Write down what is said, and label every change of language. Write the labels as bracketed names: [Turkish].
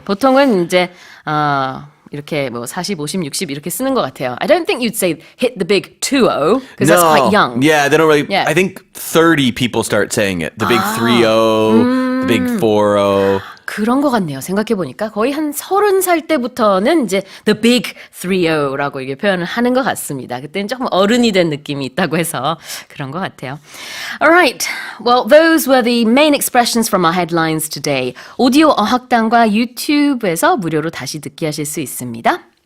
[Korean] 보통은 이제 이렇게 뭐 40, 50, 60 이렇게 쓰는 것 같아요. [English] I don't think you'd say hit the big 20 because that's quite young. Yeah, they don't really. Yeah. I think 30 people start saying it. The big 30, the big 40. [Korean] 그런 것 같네요. 생각해보니까 거의 한 30살 때부터는 이제 the big 30라고 이게 표현을 하는 것 같습니다. 그때는 조금 어른이 된 느낌이 있다고 해서 그런 것 같아요. [English] Alright, well those were the main expressions from our headlines today. [Korean] 오디오 어학당과 유튜브에서 무료로 다시 듣기 하실 수 있습니다.